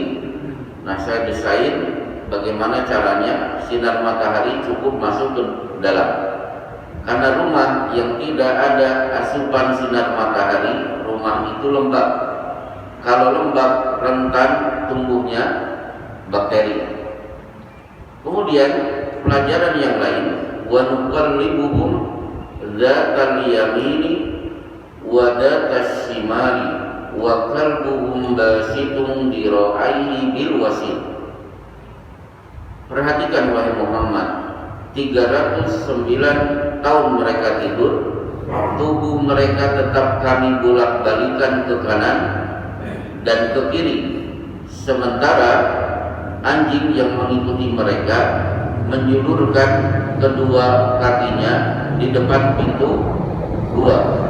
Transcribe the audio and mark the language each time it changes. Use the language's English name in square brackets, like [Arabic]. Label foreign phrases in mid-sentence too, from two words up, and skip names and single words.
[Indonesian] Nah, saya desain bagaimana caranya sinar matahari cukup masuk ke dalam. Karena rumah yang tidak ada asupan sinar matahari, rumah itu lembab. Kalau lembab, rentan tumbuhnya bakteri. Kemudian pelajaran yang lain, [Arabic] ونقلبهم ذات اليمين وذات الشمال وكلبهم باسط ذراعيه بالوصيد. [Indonesian] Perhatikan wahai Muhammad, 309 tahun mereka tidur, tubuh mereka tetap kami bolak-balikan ke kanan dan ke kiri, sementara anjing yang mengikuti mereka menjulurkan kedua kakinya di depan pintu gua.